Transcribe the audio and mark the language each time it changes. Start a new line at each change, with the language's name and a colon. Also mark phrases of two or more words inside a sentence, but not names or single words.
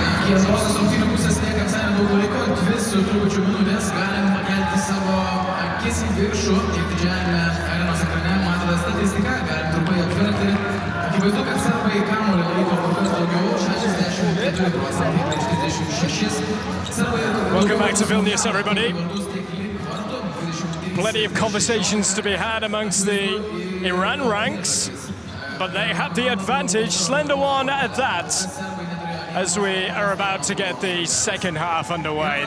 Lithuanian: iki antrosios rungtynių pusės lieka visai nedaug laiko, 2 su trupučiu minutės, galim pakelti savo akis į viršų ir didžiajame arenos ekrane matote statistiką, galim trumpai apžvelgti. Akivaizdu, kad serbai kamuolį laiko kur kas daugiau, 64% prieš 36.
English: Welcome back to Vilnius, everybody. Plenty of conversations to be had amongst the Iran ranks, but they have the advantage, slender one at that, as we are about to get the second half underway.